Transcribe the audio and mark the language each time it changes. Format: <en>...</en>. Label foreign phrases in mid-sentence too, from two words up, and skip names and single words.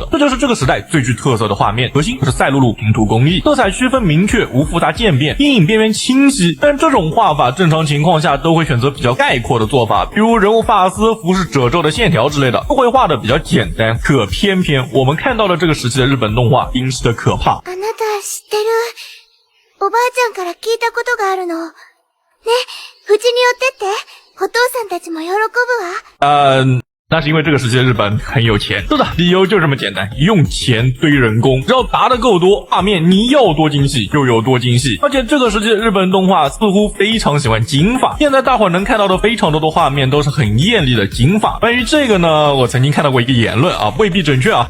<zh>这就是这个时代最具特色的画面，核心是赛璐璐平涂工艺，色彩区分明确，无复杂渐变，阴影边缘清晰。但这种画法正常情况下都会选择比较概括的做法，比如人物发丝、服饰褶皱的线条之类的，都会画的比较简单。可偏偏我们看到的这个时期的日本动画阴湿的可怕。</zh> <ja>あなた知ってる？おばあちゃんから聞いたことがあるの。ね、うちに寄ってって。お父さんたちも喜ぶわ。</ja> <zh>那是因为这个时期的日本很有钱。是的，理由就这么简单，用钱堆人工，只要答得够多，画面你要多精细就有多精细。而且这个时期的日本动画似乎非常喜欢金发，现在大伙儿能看到的非常多的画面都是很艳丽的金发。关于这个呢，我曾经看到过一个言论啊，未必准确啊。</zh>